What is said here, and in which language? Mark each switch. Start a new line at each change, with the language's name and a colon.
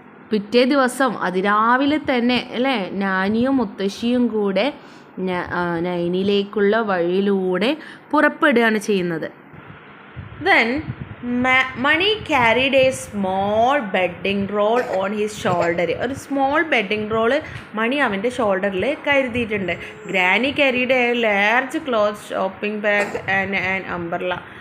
Malayalam: പിറ്റേ ദിവസം അതിരാവിലെ തന്നെ അല്ലേ നാനിയും മുത്തശ്ശിയും കൂടെ നൈനിലേക്കുള്ള വഴിയിലൂടെ പുറപ്പെടുകയാണ് ചെയ്യുന്നത്.
English: Then Money carried a small bedding roll on his shoulder.
Malayalam: ഒരു
English: small bedding roll
Malayalam: മണി അവൻ്റെ ഷോൾഡറിൽ കരുതിയിട്ടുണ്ട്.
English: Granny carried a large cloth shopping bag and an umbrella.